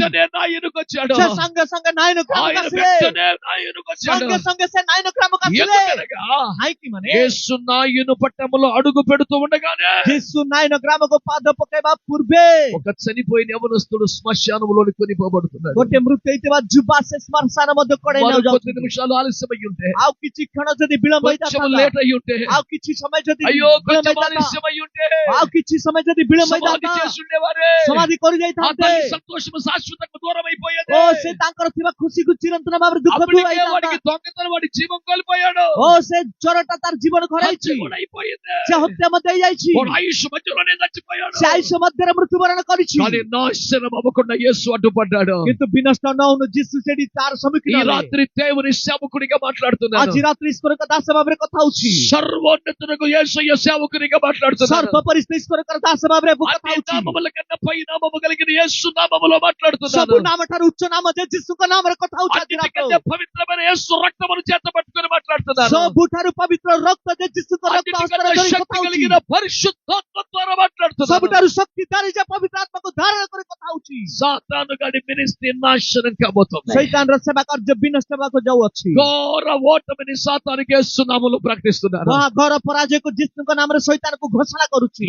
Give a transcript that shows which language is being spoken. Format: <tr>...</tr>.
<te>వెంటనే నాయనకు వచ్చాడు.</te> <or>ସେ ସଙ୍ଗେ ସଙ୍ଗେ ନାଇନ ଗ୍ରାମକୁ</or> <te>ఆయన</te> <or>ଆସିଲେ,</or> <te>వెంటనే నాయనకు వచ్చాడు.</te> <or>ସଙ୍ଗେ ସଙ୍ଗେ ସେ ନାଇନ ଗ୍ରାମକୁ ଆସିଲେ।</or> <te>ఎందుకనగా</te> <or>କାହିଁକି ମାନେ</or> <te>యేసు నాయను పట్టణములో అడుగు పెడుతూ ఉండగానే</te> <or>ଯୀଶୁ ନାଇନ ଗ୍ରାମକୁ ପାଦ ପକେଇବା ପୂର୍ବେ</or> <te>ఒక చనిపోయిన యవనస్తుడు శ్మశానములోని కొనిపోబడుతున్నాడు.</te> <or>ଗୋଟେ మృତ୍ୟు ହେଇଥିବା ଯୁବା ସେ ଶ୍ମଶାନ ମଧ୍ୟ କଢେଇ</or> <te>మరో కొద్ది</te> <or>ନେଉଯାଉଛନ୍ତି।</or> <te>నిమిషాలు ఆలస్యమై ఉంటే,</te> <or>ଆଉ କିଛି କ୍ଷଣ ଯଦି ବିଳମ୍ବ</or> <te>కొంచెం</te> <or>ହେଇଥାନ୍ତା,</or> <te>లేట్ అయి ఉంటే,</te> <or>ଆଉ କିଛି ସମୟ ଯଦି</or> <te>అయ్యో</te> <or>ବିଳମ୍ବ</or> <te>కొంచెం</te> <or>ହେଇଥାନ୍ତା,</or> <te>ఆలస్యమై ఉంటే</te> <or>ଆଉ କିଛି ସମୟ ଯଦି ବିଳମ୍ବ</or> <te>సమాధి</te> <or>ହେଇଥାନ୍ତା,</or> <te>చేసి ఉండేవారే.</te> <or>ସମାଧି କରି</or> <te>ఆ</te> <or>ଯାଇଥାନ୍ତେ</or> <te>తల్లి సంతోషము శాశ్వతంగా దూరం అయిపోయేది.</te> <or>ଓ ସେ ତାଙ୍କର ଥିବା ଖୁସିକୁ ଚିରନ୍ତନ ଭାବରେ ଦୁଃଖ</or> <te>అప్పటికే</te> <or>ହେଇଥାନ୍ତା।</or> <te>వాడికి దొంగతనం, వాడి జీవం కోల్పోయాడు.</te> <or>ଓ ସେ ଚୋରଟା ତାର ଜୀବନ ଖରାଇଛି,</or> <te>హత్య కూడా అయిపోయింది.</te> <or>ସେ ହତ୍ୟା ମଧ୍ୟ ହେଇଯାଇଛି,</or> <te>వాడు ఆయుష్ మధ్యలోనే చచ్చిపోయాడు.</te> <or>ସେ ଆୟୁଷ ମଧ୍ୟରେ ମୃତ୍ୟୁବରଣ କରିଛି।</or> <te>కానీ నాశనం అవ్వకుండా యేసు అడ్డుపడ్డాడు.</te> <or>କିନ୍ତୁ ବିନଷ୍ଟ ନ ହଉను ଯୀଶୁ ସେଠି ତାର</or> <te>ఈ</te> <or>ସମ୍ମୁଖୀନ ହେଲେ।</or> <te>రాత్రి దేవుని సేవకుడిగా మాట్లాడుతున్నాను.</te> <or>ଆଜି ରାତ୍ରି ଈଶ୍ୱରଙ୍କ ଦାସ ଭାବରେ କଥା ହଉଛି,</or> <te>సర్వోన్నతునకు యేసయ్య సేవకునిగా మాట్లాడుతున్నాను.</te> <or>ସର୍ବପରିସ୍ଥ ଈଶ୍ୱରଙ୍କର ଦାସ ଭାବରେ କଥା</or> <te>అన్ని</te> <or>ହଉଛି,</or> <te>నామముల కన్నా పై నామము కలిగిన యేసు నామములో మాట్లాడుతున్నాను.</te> <or>ସବୁ ନାମ ଠାରୁ ଉଚ୍ଚ ନାମ ଯେ ଯୀଶୁଙ୍କ ନାମରେ କଥା ହଉଛି। ଆଜି</or> <te>అన్నిటికంటే పవిత్రమైన యేసు రక్తమును చేత పట్టుకొని మాట్లాడుతున్నాను.</te> <or>ସବୁଠାରୁ ପବିତ୍ର ରକ୍ତ ଯେ ଯୀଶୁଙ୍କ ରକ୍ତ ହସ୍ତରେ</or> <te>అన్నిటికంటే</te> <or>ଧରି</or> <te>శక్తి</te> <or>କଥା ହଉଛି,</or> <te>కలిగిన పరిశుద్ధాత్మ ద్వారా మాట్లాడుతున్నాను.</te> <or>ସବୁଠାରୁ ଶକ୍ତିଧାରୀ ଯେ ପବିତ୍ର ଆତ୍ମାକୁ ଧାରଣ କରି କଥା ହଉଛି।</or> <te>సాతాను గాడి మినిస్ట్రీ నాశనం కాబోతుంది.</te> <or>ଶୈତାନର ସେବା କାର୍ଯ୍ୟ ବିନଷ୍ଟ ହେବାକୁ ଯାଉଅଛି।</or> <te>ఘోర ఓటమిని సాతానికి యేసు నామములో ప్రకటిస్తున్నాను.</te> <or>ମହାଘୋର ପରାଜୟକୁ ଯୀଶୁଙ୍କ ନାମରେ ଶୈତାନକୁ ଘୋଷଣା କରୁଛି।</or>